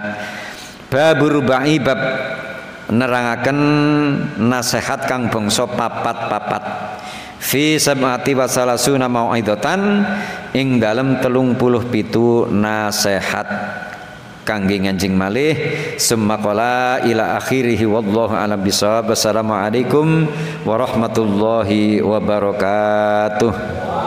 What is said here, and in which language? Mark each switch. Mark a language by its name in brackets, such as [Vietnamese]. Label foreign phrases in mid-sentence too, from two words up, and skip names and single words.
[Arabic] باب الرباعي [Javanese] bab nerangaken nasihat kang bangsa papat-papat [Arabic] في سبعة وثلاثون موعظة [Javanese] ing dalem 37 nasihat kangge nganjing malih [Arabic] ثم قال إلى آخره والله أعلم بالصواب. السلام عليكم ورحمة الله وبركاته.